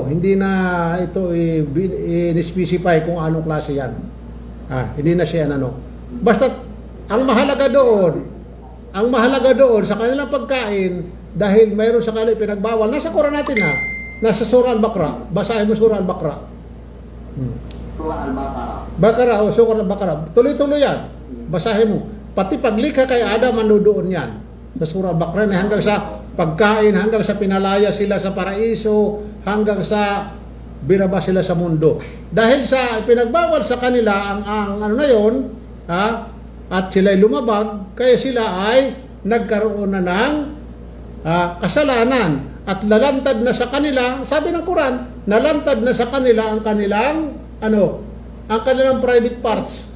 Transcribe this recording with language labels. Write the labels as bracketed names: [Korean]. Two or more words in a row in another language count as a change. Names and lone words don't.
[Filipino] Hindi na ito i-specify kung anong klase yan. Hindi na siya Basta, ang mahalaga doon sa kanilang pagkain, dahil mayroon sa kanila pinagbawal, nasa Quran natin nasa Surah Al-Baqarah. Basahin mo Surah Al-Baqarah. Surah Al-Baqarah. Surah Al-Baqarah. Tuloy-tuloy yan. Basahin mo. Pati paglikha kay Adam, manudoon yan. Sa Surah Al-Baqarah, hanggang sa pagkain, hanggang sa pinalaya sila sa paraiso, hanggang sa binaba sila sa mundo. Dahil sa pinagbawal sa kanila ang at sila'y lumabag, kaya sila ay nagkaroon na ng kasalanan at lalantad na sa kanila, sabi ng Quran, nalantad na sa kanila ang kanilang ang kanilang [English] private parts.